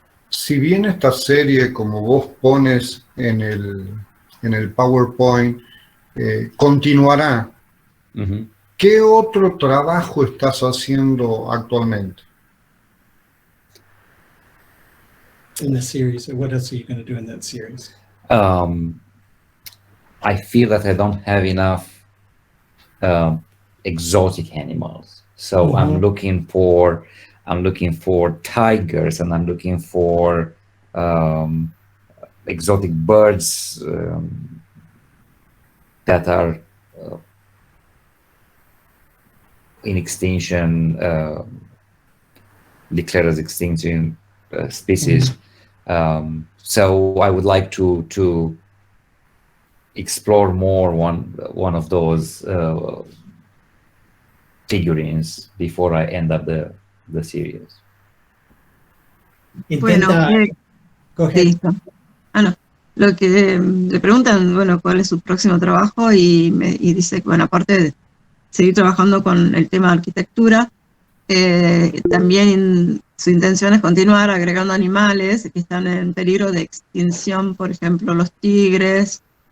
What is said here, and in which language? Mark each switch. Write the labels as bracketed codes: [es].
[es] Si bien esta serie, como vos pones en el PowerPoint, continuará, Mhm. ¿qué otro trabajo estás haciendo actualmente? [en] In the series, or what else are you going to do in that series? I feel that I don't have enough exotic animals, so I'm looking for tigers, and I'm looking for exotic birds that are in extinction, declared as extinction species. So I would like to explore more one of those figurines before I end up the series. [es] Bueno, Intenta, [en] go ahead. [es] listo. No. Lo que le preguntan, bueno, cuál es su próximo trabajo y dice que, bueno, aparte de seguir trabajando con el tema de arquitectura, también su intención es continuar agregando animales que están en peligro de extinción, por ejemplo, los tigres.